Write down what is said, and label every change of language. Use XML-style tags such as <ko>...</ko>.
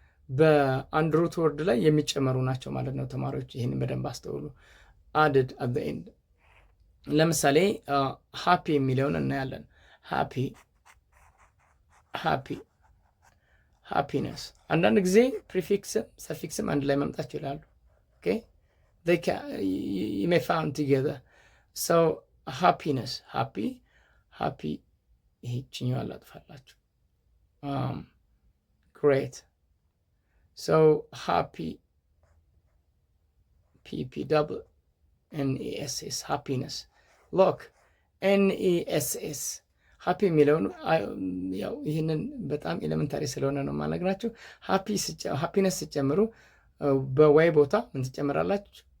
<am>በአንድ ሩት ወርድ ላይ የሚጨመሩ ናቸው ማለት ነው። ተማሪዎች ይህንን በደንብ አስተውሉ።</am> <en>አድድ አት ዘ ኤንድ።</en> <am>ለምሳሌ ሃፒ የሚለውን እናያለን። ሃፒ ሃፒ ሃፒነስ። አንዳንድ ጊዜ ፕሪፊክስም ሰፊክስም አንድ ላይ መምጣት ይችላሉ። ኦኬ</am> <en>you may found together. So happiness, happy</en> <am>ይህችኛው አላጥፋላችሁ።</am> <en>great. So happy, pp double ness, happiness.</en> <am>Look, ness ሃፒ የሚለውን ያው ይህንን በጣም ኤሌመንታሪ ስለሆነ ነው የማነግራችሁ። ሃፒነስ ሲጨምሩ በዋይ ቦታ ምን ትጨምራላችሁ?</am>